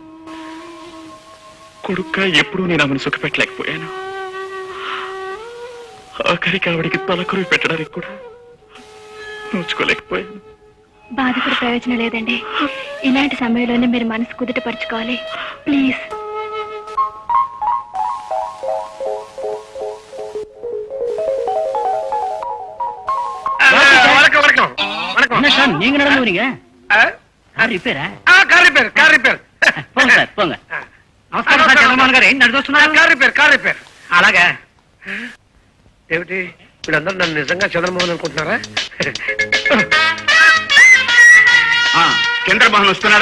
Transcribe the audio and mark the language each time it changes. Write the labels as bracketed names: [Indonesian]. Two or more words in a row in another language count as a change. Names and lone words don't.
[Telugu] కొడుక్క ఎప్పుడూ నేను ఆమెను సుఖపెట్టలేకపోయాను. ఆఖరికి ఆవిడికి తలకొరివి పెట్టడానికి కూడా నోచుకోలేకపోయాను. బాధపడే ప్రయోజనం లేదండి, ఇలాంటి సమయంలోనే మీరు మనసు కుదుటపరచుకోవాలి. ప్లీజ్. [Tamil] நீங்க நடந்து வரீங்க? [Telugu] రిపేరా? [English] car repair, car repair. [Telugu] పోండి సార్, పోండి. నమస్కారం సార్, చంద్రమోహన్ గారు. ఏంటి నడుస్తున్నారు? [English] car repair, car repair. అలాగా? [Telugu] ఏమిటి వీళ్ళందరూ నన్ను నిజంగా చంద్రమోహన్ అనుకుంటున్నారా? చంద్రమోహన్ వస్తున్నారా?